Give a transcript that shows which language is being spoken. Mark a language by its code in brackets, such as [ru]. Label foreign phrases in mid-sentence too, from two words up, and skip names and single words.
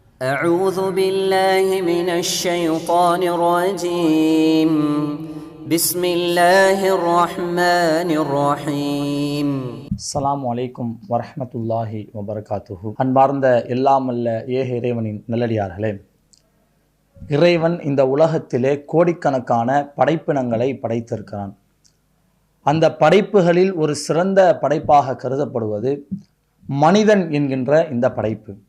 [ar] أعوذ بالله من الشيطان الرجيم بسم الله الرحمن الرحيم السلام عليكم ورحمة الله وبركاته. [ta] அன்பார்ந்த எல்லாம் அல்ல ஏக இறைவனின் நல்லடியார்களே, இறைவன் இந்த உலகத்திலே கோடிக்கணக்கான படைப்பினங்களை படைத்திருக்கிறான். அந்த படைப்புகளில் ஒரு சிறந்த படைப்பாக கருதப்படுவது மனிதன் என்கின்ற இந்த படைப்பு.